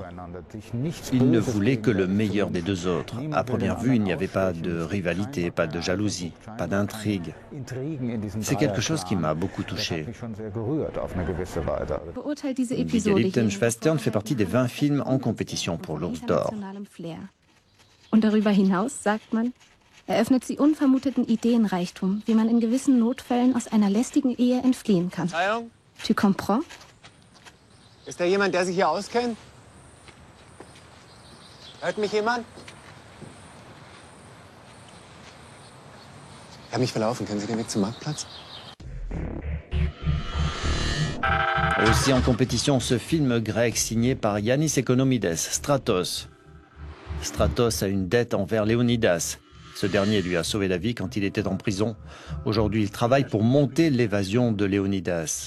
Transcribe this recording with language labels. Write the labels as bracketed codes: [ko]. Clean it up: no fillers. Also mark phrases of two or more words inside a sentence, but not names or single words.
[fr] Ils ne voulaient que le meilleur des deux autres. À première vue, il n'y avait pas de rivalité, pas de jalousie, pas d'intrigue. C'est quelque chose qui m'a beaucoup touché. Die geliebten Schwestern fait partie des 20 films en compétition pour l'Ours d'Or. [de] Und darüber hinaus, sagt man, eröffnet sie unvermuteten Ideenreichtum, wie man in gewissen Notfällen aus einer lästigen Ehe entfliehen kann. [fr] Tu comprends? [de] Ist da jemand, der sich hier auskennt? Hört mich jemand? Ich habe mich verlaufen. Können Sie den Weg zum Marktplatz? [fr] Aussi en compétition, ce film grec signé par Yannis Economides, Stratos. Stratos a une dette envers Léonidas. Ce dernier lui a sauvé la vie quand il était en prison. Aujourd'hui, il travaille pour monter l'évasion de Léonidas.